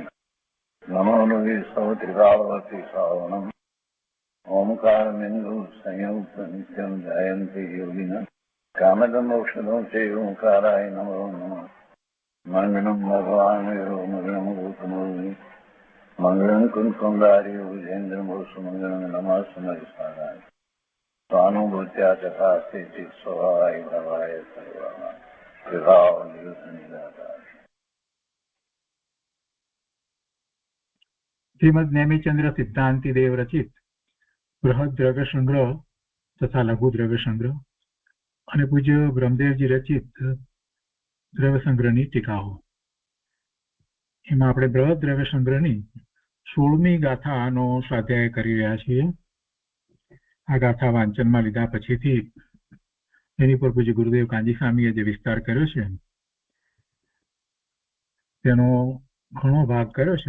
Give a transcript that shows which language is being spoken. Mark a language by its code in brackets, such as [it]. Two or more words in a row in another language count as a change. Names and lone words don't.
[sa] नमो नुरे सौत्रिकावती सावनं ओंकारमिन्दु संयुक्त नित्यं जयन्ति योगिनः कामदमोक्षदं च ओंकाराय नमो नमः मंगलम भगवान मंगलम गौतमोनि मंगलम कुंकुंदारी भुजेन्द्र सुमंगलम नमः समरिसाराय स्वानुभूत्या तथा स्थिति स्वभावाय भवाय सर्वाः विभाव निदाता। [hi] श्रीमद नेमिचंद्र सिद्धांति देव रचित बृहद द्रव्य संग्रह तथा लघु द्रव्य संग्रह [gu] અને પૂજ્ય બ્રહ્મદેવજી રચિત દ્રવ્ય સંગ્રહની ટીકાઓ. એમાં આપણે બૃહદ દ્રવ્ય સંગ્રહની 16મી ગાથાનો સ્વાધ્યાય કરી રહ્યા છીએ. આ ગાથા વાંચનમાં લીધા પછીથી એની પર પૂજ્ય ગુરુદેવ કાંજી સ્વામીએ જે વિસ્તાર કર્યો છે તેનો ઘણો ભાગ કર્યો છે.